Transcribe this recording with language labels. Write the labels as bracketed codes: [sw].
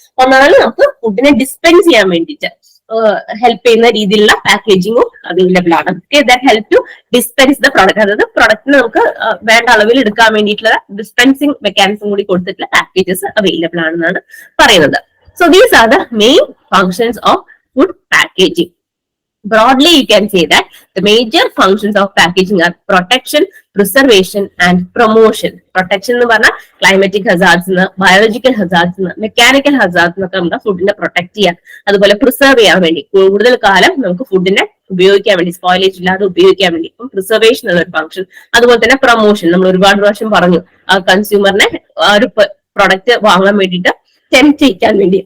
[ml] ഒന്നാമത് നമുക്ക് ഫുഡിനെ ഡിസ്പെൻസ് ചെയ്യാൻ വേണ്ടിയിട്ട് ഹെൽപ്പ് ചെയ്യുന്ന രീതിയിലുള്ള പാക്കേജിങ്ങും അവൈലബിൾ ആണ്. [en] That help to dispense the product. [ml] അതായത് പ്രൊഡക്റ്റിന് നമുക്ക് വേണ്ട അളവിൽ എടുക്കാൻ വേണ്ടിയിട്ടുള്ള ഡിസ്പെൻസിങ് മെക്കാനിസം കൂടി കൊടുത്തിട്ടുള്ള പാക്കേജസ് അവൈലബിൾ ആണെന്നാണ് പറയുന്നത്. [en] So these are the main functions of food packaging. Broadly, you can say that the major functions of packaging are protection, preservation, and promotion. [ml] Protection എന്ന് പറഞ്ഞാൽ climatic hazards, biological hazards, mechanical hazards എന്നൊക്കെ നമ്മുടെ ഫുഡിനെ protect ചെയ്യാൻ, അതുപോലെ preserve ചെയ്യാൻ വേണ്ടി കൂടുതൽ കാലം നമുക്ക് ഫുഡിനെ ഉപയോഗിക്കാൻ വേണ്ടി, സ്പോയിലേജ് ഇല്ലാതെ ഉപയോഗിക്കാൻ വേണ്ടി പ്രിസർവേഷൻ ഉള്ള ഒരു ഫംഗ്ഷൻ. അതുപോലെ തന്നെ പ്രൊമോഷൻ, നമ്മൾ ഒരുപാട് പ്രാവശ്യം പറഞ്ഞു ആ കൺസ്യൂമറിനെ ആ ഒരു പ്രൊഡക്റ്റ് വാങ്ങാൻ വേണ്ടിയിട്ട് ടെംപ്റ്റ് ചെയ്യിക്കാൻ വേണ്ടി.